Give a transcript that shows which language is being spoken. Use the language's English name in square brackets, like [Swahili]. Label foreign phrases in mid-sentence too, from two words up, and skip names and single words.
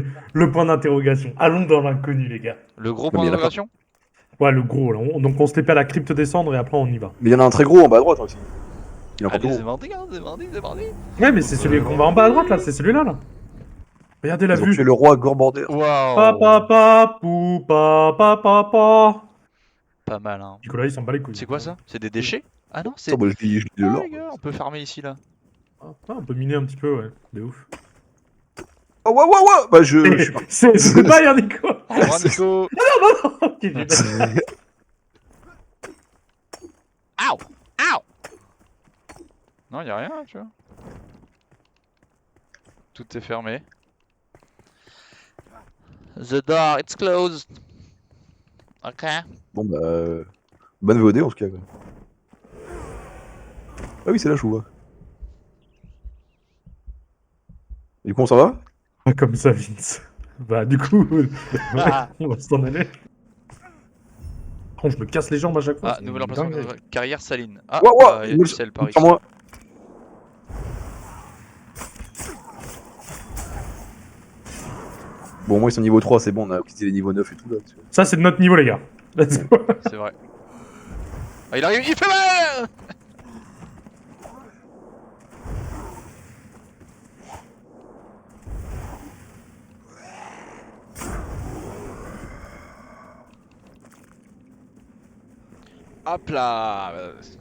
[French] Le point d'interrogation. Allons dans l'inconnu, les gars. Le gros mais point il y en a pas. d'interrogation? Ouais, le gros, là. Donc, on se fait à la crypte descendre et après, on y va. Mais il y en a un très gros en bas à droite hein, aussi. Il est encore plus Allez, c'est gros. mardi, hein, c'est mardi, c'est mardi. Ouais, mais c'est celui qu'on va en bas à droite, là. C'est celui-là, là. Regardez la Ils ont tué vue. le roi Gore Border. Pa, Waouh. pa, pa, pou, pa, pa, pa, pa. Pas mal, hein. Nicolas, il s'en bat les couilles. C'est quoi ça? C'est des déchets? Ah non, c'est. Attends, bah, je dis de Ah l'or. les gars, on peut farmer ici là. Ah, on peut miner un petit peu, ouais. De ouf. Oh, ouais, ouais, ouais! Bah, je suis parti. C'est pas, hein, Nico. Au revoir Nico. Ok, j'ai pas- Ow! Ow! Non, y a rien, tu vois. Tout est fermé. [English] The door, it's closed. [French] Ok. Bon, bah. Bonne VOD en tout cas. Ouais. Ah oui, c'est là, je vous vois. Et du coup, on s'en va? Pas comme ça, Vince. Bah, du coup, Ah. on va s'en aller. Oh, je me casse les jambes à chaque fois. Ah, c'est nouvel emplacement dingue. de carrière saline. Ah, Ouah, ouah, y a du sel par ici. sur moi. Bon, moi ils sont niveau 3, c'est bon, on a quitté les niveaux 9 et tout là. Tu vois. Ça, c'est de notre niveau, les gars. [English] Let's go. [French] C'est vrai. Ah, il arrive, il fait mal! Hop là!